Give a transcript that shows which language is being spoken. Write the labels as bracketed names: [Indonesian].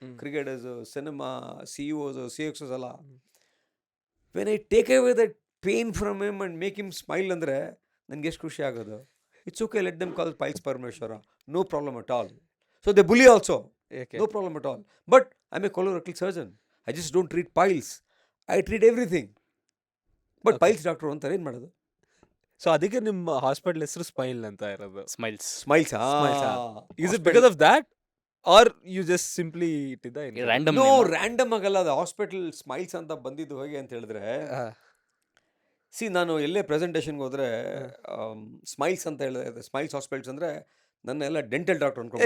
[English] Cricketers, cinema, CEOs, CXOs ಎಲ್ಲ. When I take away that pain from him and make him smile [Kannada] ಅಂದ್ರೆ ನನಗೆ ಎಷ್ಟು ಖುಷಿ ಆಗೋದು. [English] It's okay, let them call Piles Parameshwara. No problem at all. So they bully also. Okay. No problem at all. But I'm a colorectal surgeon. I just don't treat piles. I treat everything. But Okay. [Kannada] piles doctor ಅಂತಾರೆ, ಏನು ಮಾಡೋದು? So ಅದಕ್ಕೆ ನಿಮ್ಮ hospital ಹೆಸರು smile ಅಂತ ಇರೋದು. [English] Smiles. Smiles. Is it because of that or you just simply ಇಟ್ಟಿದ್ದ? Random. No, random ಆಗಲ್ಲ. [Kannada] ಅದು ಹಾಸ್ಪಿಟಲ್ ಸ್ಮೈಲ್ಸ್ ಅಂತ ಬಂದಿದ್ದು ಹೇಗೆ ಅಂತ ಹೇಳಿದ್ರೆ, ಸಿ, ನಾನು ಎಲ್ಲೇ ಪ್ರೆಸೆಂಟೇಷನ್ಗೆ ಹೋದ್ರೆ ಸ್ಮೈಲ್ಸ್ ಅಂತ ಹೇಳಿದ್ರೆ, ಸ್ಮೈಲ್ಸ್ ಹಾಸ್ಪಿಟಲ್ಸ್ ಅಂದ್ರೆ ನನ್ನ ಎಲ್ಲ ಡೆಂಟಲ್ ಡಾಕ್ಟರ್ ಅನ್ಕೊಂಡು.